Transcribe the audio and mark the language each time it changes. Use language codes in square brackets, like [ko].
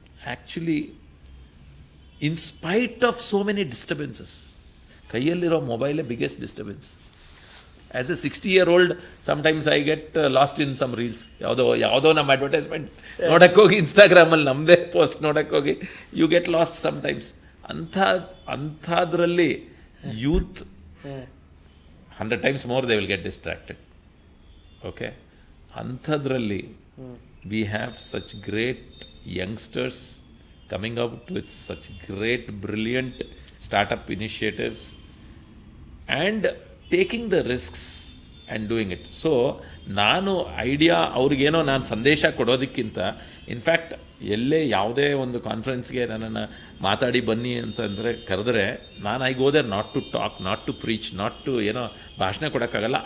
[en] actually in spite of so many disturbances, [kn] ಕೈಯಲ್ಲಿರೋ ಮೊಬೈಲೇ [en] Biggest disturbance. As a 60-year-old sometimes I get lost in some reels. [kn] ಯಾವುದೋ ನಮ್ಮ advertisement ನೋಡೋಕ್ಕೋಗಿ, ಇನ್ಸ್ಟಾಗ್ರಾಮಲ್ಲಿ ನಮ್ಮದೇ post ನೋಡೋಕ್ಕೋಗಿ [en] You get lost sometimes. [kn] ಅಂಥದ್ರಲ್ಲಿ [en] Youth 100 times more they will get distracted. Okay, [kn] ಅಂಥದ್ರಲ್ಲಿ [en] We have such great youngsters coming out with such great brilliant startup initiatives and taking the risks and doing it. [kn] So ನಾನು idea ಅವ್ರಿಗೇನೋ ನಾನು ಸಂದೇಶ ಕೊಡೋದಕ್ಕಿಂತ, in fact ಎಲ್ಲೇ ಯಾವುದೇ ಒಂದು ಕಾನ್ಫರೆನ್ಸ್ಗೆ ನನ್ನನ್ನು ಮಾತಾಡಿ ಬನ್ನಿ ಅಂತಂದರೆ ಕರೆದ್ರೆ, ನಾನು [en] I go there not to [kn] talk, not to preach, not to ಏನೋ ಭಾಷಣ ಕೊಡೋಕ್ಕಾಗಲ್ಲ.